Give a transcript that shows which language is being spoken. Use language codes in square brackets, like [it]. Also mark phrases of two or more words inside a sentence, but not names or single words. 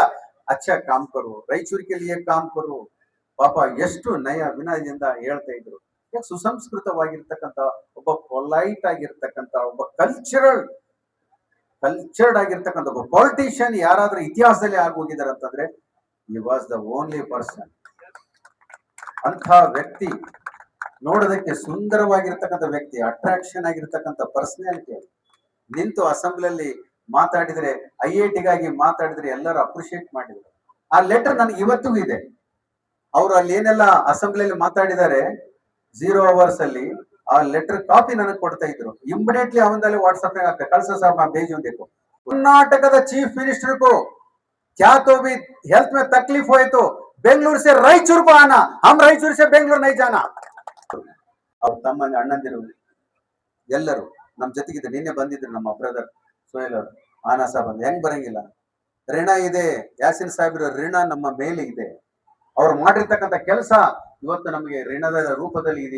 [hi] अच्छा काम करु, [kn] ರಾಯಚೂರಿಗೆ [hi] लिये काम करु. [kn] ಪಾಪ ಎಷ್ಟು ನಯ ವಿನಯದಿಂದ ಹೇಳ್ತಾ ಇದ್ರು. ಸುಸಂಸ್ಕೃತವಾಗಿರ್ತಕ್ಕಂಥ, ಒಬ್ಬ ಪೊಲೈಟ್ ಆಗಿರ್ತಕ್ಕಂಥ, ಒಬ್ಬ ಕಲ್ಚರ್ಡ್ ಆಗಿರ್ತಕ್ಕಂಥ ಒಬ್ಬ ಪೊಲಿಟಿಷಿಯನ್ ಯಾರಾದ್ರೂ ಇತಿಹಾಸದಲ್ಲಿ ಆಗೋಗಿದ್ದಾರೆ ಅಂತಂದ್ರೆ [en] he was the only person. [kn] ಅಂಥ ವ್ಯಕ್ತಿ, ನೋಡೋದಕ್ಕೆ ಸುಂದರವಾಗಿರ್ತಕ್ಕಂಥ ವ್ಯಕ್ತಿ, ಅಟ್ರಾಕ್ಷನ್ ಆಗಿರ್ತಕ್ಕಂಥ ಪರ್ಸನಾಲಿಟಿ. ನಿಂತು ಅಸೆಂಬ್ಲಿಯಲ್ಲಿ ಮಾತಾಡಿದ್ರೆ, IIT-ಗಾಗಿ ಮಾತಾಡಿದ್ರೆ ಎಲ್ಲರೂ ಅಪ್ರಿಶಿಯೇಟ್ ಮಾಡಿದ್ರು. ಆ ಲೆಟರ್ ನನಗೆ ಇವತ್ತಿಗೂ ಇದೆ. ಅವರು ಅಲ್ಲಿ ಏನೆಲ್ಲ ಅಸೆಂಬ್ಲಿಯಲ್ಲಿ ಮಾತಾಡಿದ್ದಾರೆ 0 hours ಅಲ್ಲಿ, ಆ ಲೆಟರ್ ಕಾಪಿ ನನಗೆ ಕೊಡ್ತಾ ಇದ್ರು. ಇಮಿಡಿಯೇಟ್ಲಿ ಅವನಲ್ಲಿ ವಾಟ್ಸ್ಆಪ್ ನಾಗ ಆಗ್ತದೆ, ಕಳ್ಸ ಸಾಬ್ [hi] भेज देखो. कर्नाटक [en] chief minister [hi] को क्या तो भी हेल्थ में तकलीफ हुए तो बेंगलुरु से रायचूर को आना, हम रायचूर से बेंगलुरु नहीं जाना. [kn] ಅವ್ರ ತಮ್ಮ ಅಣ್ಣಂದಿರು ಎಲ್ಲರೂ ನಮ್ ಜೊತೆಗಿದ್ರು. ನಿನ್ನೆ ಬಂದಿದ್ರು ನಮ್ಮ ಬ್ರದರ್ ಸೋಯಲ್ ಅವರು, ಆನಾ ಸಾಬ್ ಅಂತ. ಹೆಂಗ್ ಬರಂಗಿಲ್ಲ? ಋಣ ಇದೆ, ಯಾಸಿನ್ ಸಾಹೇಬ್ರ ಋಣ ನಮ್ಮ ಮೇಲೆ ಇದೆ. ಅವ್ರು ಮಾಡಿರ್ತಕ್ಕಂಥ ಕೆಲಸ ಇವತ್ತು ನಮಗೆ ಋಣದ ರೂಪದಲ್ಲಿ ಇದೆ.